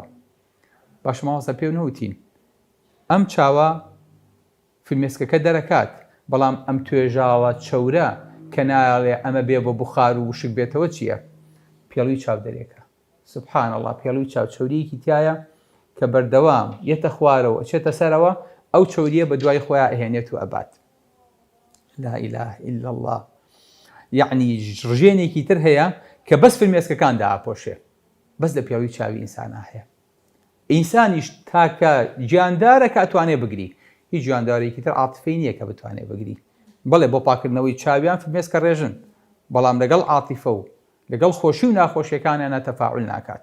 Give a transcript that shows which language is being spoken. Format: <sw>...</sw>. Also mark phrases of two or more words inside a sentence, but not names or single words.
<ckb>باش مامۆستا پێ نەوتین ئەم چاوە فرمێسکەکە دەرەکات، بەڵام ئەم توێژاوە چەورە کە ناڵێ ئەمە بێ بە بخار و وشک بێتەوە چییە؟ پێڵووی چاودەرێکە.</ckb> <ar>سبحان الله.</ar> <ckb>پێڵووی چاوچەوریەکی تایە کە بەردەوام یەتە خوارەوە چێتە سەرەوە، ئەو چەوریە بە دوای خۆیان ئەهێنێت و ئەبات.</ckb> <ar>لا إله إلا الله.</ar> <ckb>یعنی ڕژێنێکی تر هەیە کە بەس فرمێسکەکان داپۆشێ، بەس لە پێڵووی چاوی ئینسانە هەیە. ئینسانیش تاکە گیاندارە کە ئەتوانێ بگری، هیچ گیاندارێکی تر عاتفەی نییە کە بتوانێ بگری. بەڵێ بۆ پاکردنەوەی چاویان فرمێسکە ڕێژن، بەڵام لەگەڵ عاتیفە و لەگەڵ خۆشی و ناخۆشیەکانیانە تەفاعول ناکات.</ckb>